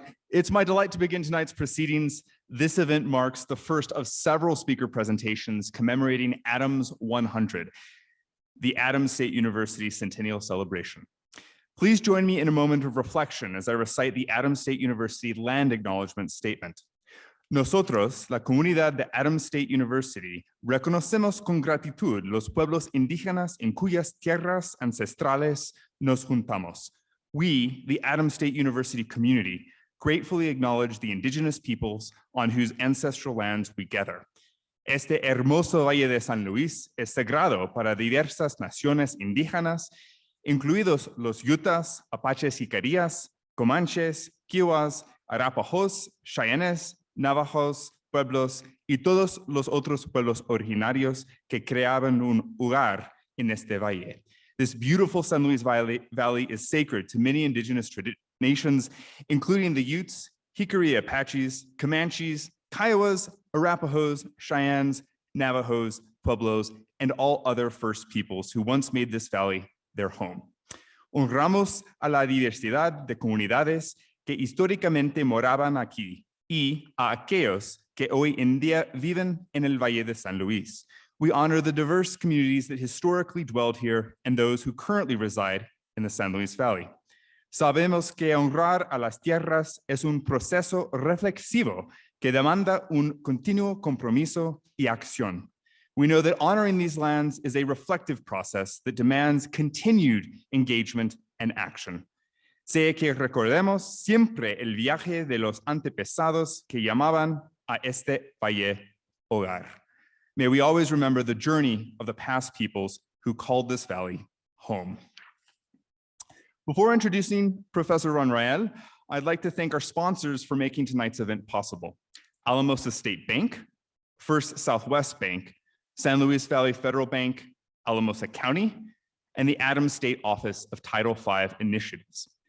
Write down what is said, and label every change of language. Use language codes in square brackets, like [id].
[en] It's my delight to begin tonight's proceedings. This event marks the first of several speaker presentations commemorating Adams100, the Adams State University Centennial Celebration. Please join me in a moment of reflection as I recite the Adams State University Land Acknowledgement Statement. [es] Nosotros, la comunidad de Adams State University, reconocemos con gratitud los pueblos indígenas en cuyas tierras ancestrales nos juntamos. [en] We, the Adams State University community, gratefully acknowledge the indigenous peoples on whose ancestral lands we gather. [es] Este hermoso Valle de San Luis es sagrado para diversas naciones indígenas, incluidos los Yutas, Apaches y Carías, Comanches, Kiowas, Arapahoes, Cheyennes, Navajos, pueblos y todos los otros pueblos originarios que creaban un hogar en este valle. [en] This beautiful San Luis Valley is sacred to many indigenous nations, including the Utes, Jicarilla Apaches, Comanches, Kiowas, Arapahoes, Cheyennes, Navajos, Pueblos, and all other First Peoples who once made this valley their home. [es] Honramos a la diversidad de comunidades que históricamente moraban aquí y a aquellos que hoy en día viven en el Valle de San Luis. [en] We honor the diverse communities that historically dwelled here and those who currently reside in the San Luis Valley. [es] Sabemos que honrar a las tierras es un proceso reflexivo que demanda un continuo compromiso y acción. [en] We know that honoring these lands is a reflective process that demands continued engagement and action. [es] Sé que recordemos siempre el viaje de los antepasados que llamaban a este valle hogar. [en] May we always remember the journey of the past peoples who called this valley home. Before introducing Professor Rael, I'd like to thank our sponsors for making tonight's event possible. Alamosa State Bank, First Southwest Bank, San Luis Valley Federal Bank, Alamosa County, and the Adams State Office of Title V Initiatives.